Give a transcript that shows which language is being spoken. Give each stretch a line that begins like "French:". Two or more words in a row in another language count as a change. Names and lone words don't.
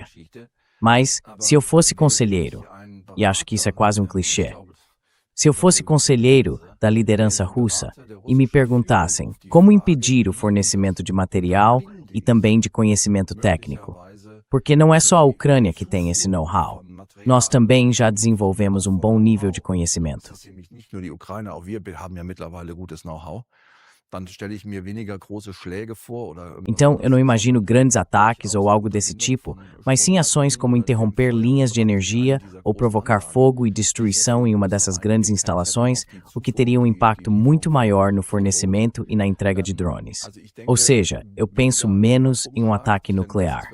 Portuguese: Mas, se eu fosse conselheiro, e acho que isso é quase um clichê, se eu fosse conselheiro da liderança russa e me perguntassem como impedir o fornecimento de material e também de conhecimento técnico, porque não é só a Ucrânia que tem esse know-how, nós também já desenvolvemos um bom nível de conhecimento.
German: Nicht nur die Ukraine, auch wir haben ja mittlerweile gutes Know-how. Dann stelle ich mir weniger große Schläge vor oder
Portuguese: Então, eu não imagino grandes ataques ou algo desse tipo, mas sim ações como interromper linhas de energia ou provocar fogo e destruição em uma dessas grandes instalações, o que teria um impacto muito maior no fornecimento e na entrega de drones. Ou seja, eu penso menos em um ataque nuclear.